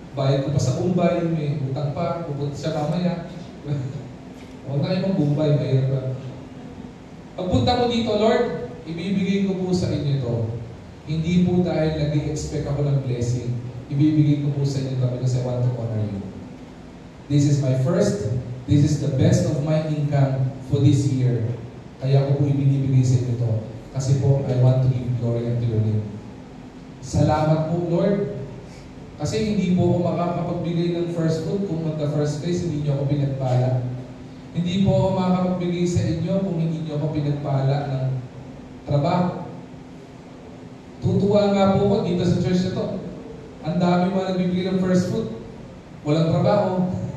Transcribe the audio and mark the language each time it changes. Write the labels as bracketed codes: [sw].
[tl] Bayad ko pa sa Bombay, may utang pa, pupunta siya mamaya. Huwag na kayo mag-Bombay, bayad pa. Pagpunta mo dito, Lord, ibibigay ko po sa inyo ito. Hindi po dahil nag-i-expect ako ng blessing. Ibibigay ko po sa inyo ito [en] because I want to honor you. This is my first, this is the best of my income for this year. [tl] Kaya ko po ibinibigay sa inyo ito. Kasi po, [en] I want to give glory unto your name. [tl] Salamat po, Lord. Kasi hindi po ako makakapagbigay ng first fruit kung [en] at the first place [tl] hindi nyo ako pinagpala. Hindi po ako makakapagbigay sa inyo kung hindi nyo ako pinagpala ng trabaho. Tutuwa nga po ko dito sa church na to. Ang dami mga nagbibigay ng first fruit. Walang trabaho.